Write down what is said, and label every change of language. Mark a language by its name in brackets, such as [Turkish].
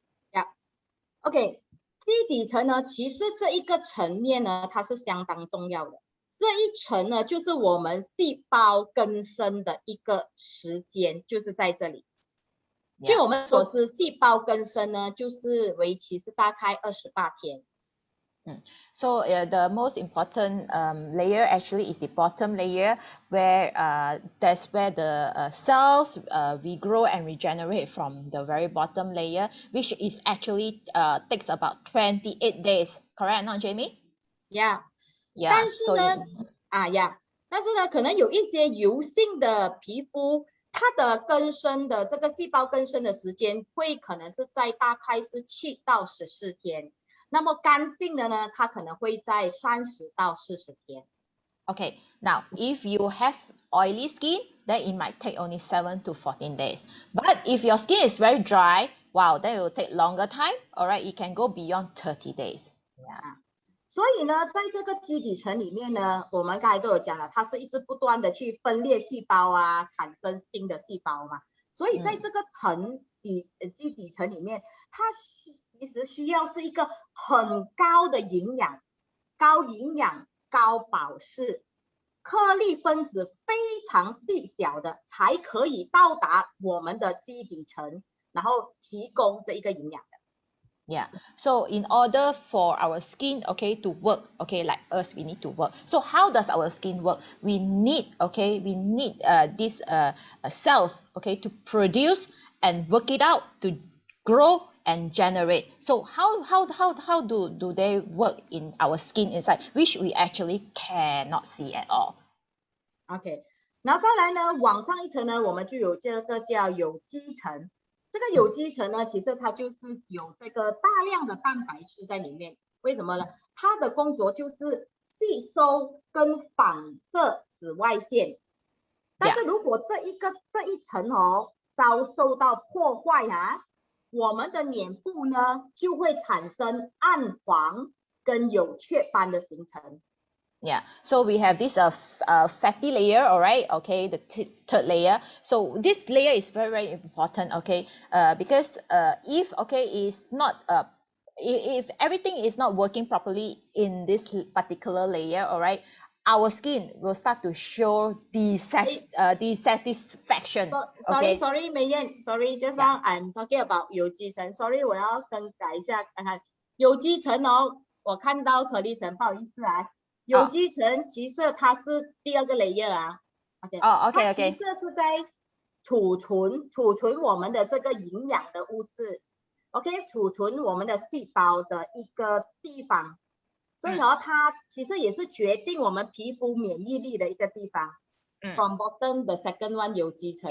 [English] Yeah, OK， [Chinese] 基底层呢，其实这一个层面呢，它是相当重要的。这一层呢，就是我们细胞更生的一个时间，就是在这里。据我们所知，细胞更生呢，就是为期是大概28天。 [English] So the most important layer actually is the bottom layer, where that's where the cells regrow and regenerate from the very bottom layer, which is actually takes about 28 days. Correct, not Jamie? Yeah. Yeah. [Chinese] 但是呢，但是呢，可能有一些油性的皮肤，它的更生的这个细胞更生的时间会可能是在大概是7到14天。那么干性的呢，它可能会在30到40天。 [English] Okay, now if you have oily skin, then it might take only 7 to 14 days. But if your skin is very dry, wow, then it will take longer time. All right, it can go beyond 30 days. Yeah. [Chinese] 所以呢，在这个基底层里面呢，我们刚才都有讲了，它是一直不断的去分裂细胞啊，产生新的细胞嘛。所以在这个基底层里面，它其实需要是一个很高的营养、高营养、高保湿，颗粒分子非常细小的，才可以到达我们的基底层，然后提供这一个营养的。 [English] Yeah. So in order for our skin, okay, to work, okay, like us, we need to work. So how does our skin work? We need these cells, okay, to produce and work it out to grow and generate. So how do they work in our skin inside, which we actually cannot see at all? [Chinese] OK， 然后再来呢，往上一层呢，我们就有这个叫有机层。这个有机层呢，其实它就是有这个大量的蛋白质在里面。为什么呢？它的工作就是吸收跟反射紫外线。但是如果这一层哦遭受到破坏啊，我们的脸部呢就会产生暗黄跟有雀斑的形成。 [English] Yeah, so we have this fatty layer, all right, okay, the third layer. So this layer is very, very important, okay, because if, okay, is not, if everything is not working properly in this particular layer, all right, our skin will start to show dissatisfaction. Sorry, [Chinese] 美燕 [English] ，Sorry, just now I'm talking about 有机层。 [Chinese] Sorry， 我要更改一下，看看有机层哦，我看到颗粒层，不好意思啊。有机层其实它是第二个 layer 啊 ，OK， 它其实是在储存我们的这个营养的物质 ，OK， 储存我们的细胞的一个地方，所以呢，它其实也是决定我们皮肤免疫力的一个地方。 [English] From bottom, the second one 有机层。